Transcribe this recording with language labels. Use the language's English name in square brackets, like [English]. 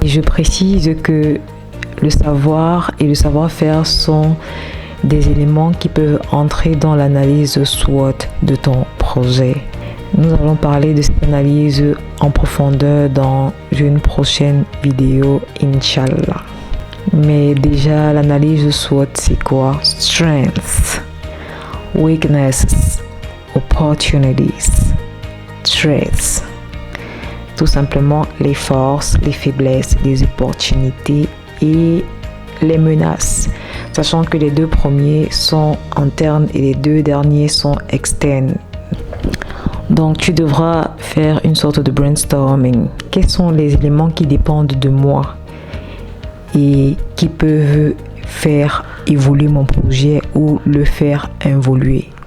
[French] Et je précise que le savoir et le savoir-faire sont des éléments qui peuvent entrer dans l'analyse SWOT de ton projet. Nous allons parler de cette analyse en profondeur dans une prochaine vidéo, Inch'Allah. Mais déjà, l'analyse SWOT, c'est quoi? [English] Strengths, weaknesses, opportunities, threats. [French] Tout simplement les forces, les faiblesses, les opportunités et les menaces, sachant que les deux premiers sont internes et les deux derniers sont externes. Donc tu devras faire une sorte de brainstorming. Quels sont les éléments qui dépendent de moi et qui peuvent faire évoluer mon projet ou le faire évoluer?